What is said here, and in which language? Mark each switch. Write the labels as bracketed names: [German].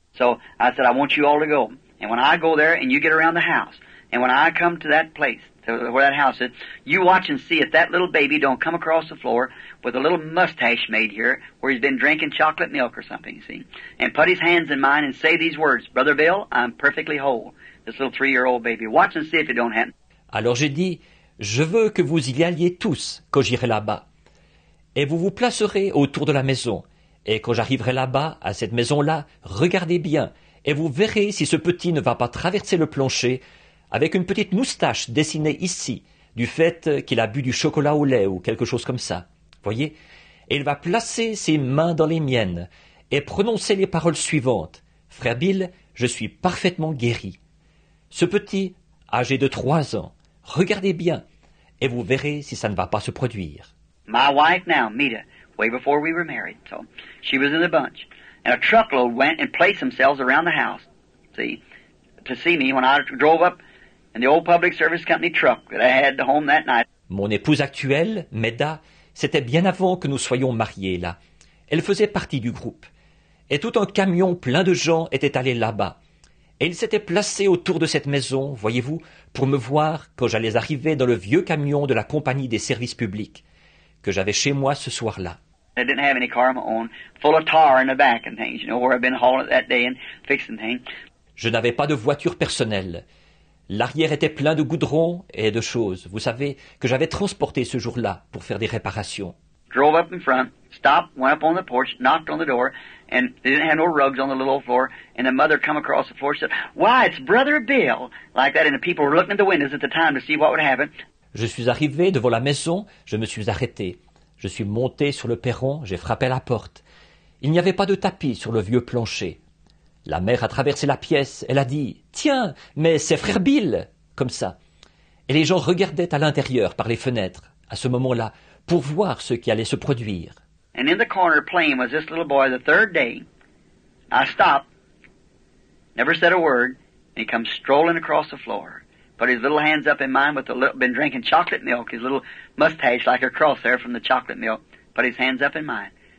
[English] So I said, I want you all to go. And when I go there and you get around the house, and when I come to that place, to where that house is, you watch and see if that little baby don't come across the floor with a little mustache made here where he's been drinking chocolate milk or something, you see, and put his hands in mine and say these words, Brother Bill, I'm perfectly whole. This little 3-year-old baby. Watch and see if it don't happen. [French] Alors j'ai dit, je veux que vous y alliez tous quand j'irai là-bas. Et vous vous placerez autour de la maison. Et quand j'arriverai là-bas, à cette maison-là, regardez bien, et vous verrez si ce petit ne va pas traverser le plancher avec une petite moustache dessinée ici, du fait qu'il a bu du chocolat au lait ou quelque chose comme ça. Voyez? Et il va placer ses mains dans les miennes et prononcer les paroles suivantes. Frère Bill, je suis parfaitement guéri. Ce petit, âgé de 3 ans, regardez bien, et vous verrez si ça ne va pas se produire. [English] My wife now, Mita, way before we were married, so she was in the bunch. And a truckload went and placed themselves around the house, see, to see me when I drove up in the old public service company truck that I had home that night. [French] Mon épouse actuelle, Meda, c'était bien avant que nous soyons mariés là. Elle faisait partie du groupe. Et tout un camion plein de gens était allé là-bas. Et ils s'étaient placés autour de cette maison, voyez-vous, pour me voir quand j'allais arriver dans le vieux camion de la compagnie des services publics, que j'avais chez moi ce soir-là. [English] I didn't have any car of my own, full of tar in the back and things, you know, where I've been hauling it that day and fixing things. [French] Je n'avais pas de voiture personnelle. L'arrière était plein de goudron et de choses, vous savez, que j'avais transporté ce jour-là pour faire des réparations. [English] Drove up in front, stopped, went up on the porch, knocked on the door, and they didn't have no rugs on the little floor, and the mother come across the floor and said, Why, it's Brother Bill! Like that, and the people were looking at the windows at the time to see what would happen. [French] Je suis arrivé devant la maison, je me suis arrêté. Je suis monté sur le perron, j'ai frappé à la porte. Il n'y avait pas de tapis sur le vieux plancher. La mère a traversé la pièce, elle a dit « Tiens, mais c'est frère Bill !» comme ça. Et les gens regardaient à l'intérieur par les fenêtres, à ce moment-là, pour voir ce qui allait se produire. [English] And in the corner playing was this little boy the third day. I stopped, never said a word, and he comes strolling across the floor. Put his little hands up in mine with been drinking chocolate milk, his little mustache like a cross there from the chocolate milk. Put his hands up in mine.